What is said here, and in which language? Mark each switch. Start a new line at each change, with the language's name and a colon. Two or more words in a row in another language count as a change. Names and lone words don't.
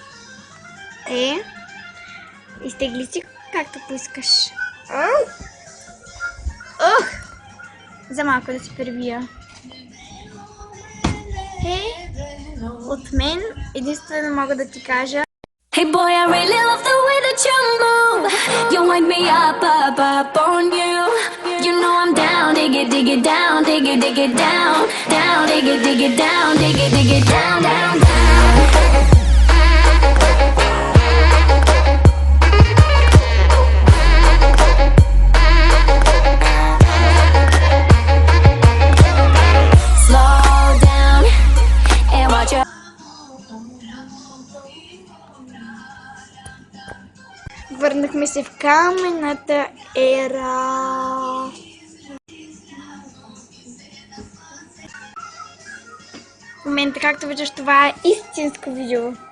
Bulgarian: Изтегли си както поискаш. За малко да се пребия. От мен единствено мога да ти кажа.
English: Hey boy, I really love the way that you move. You wind me up, up, up on you. You know I'm down, dig it down, dig it down, down, dig it down, dig it down, down, down. Slow down and watch your.
Bulgarian: Върнахме се в каменната ера. В момента, както виждаш, това е истинско видео.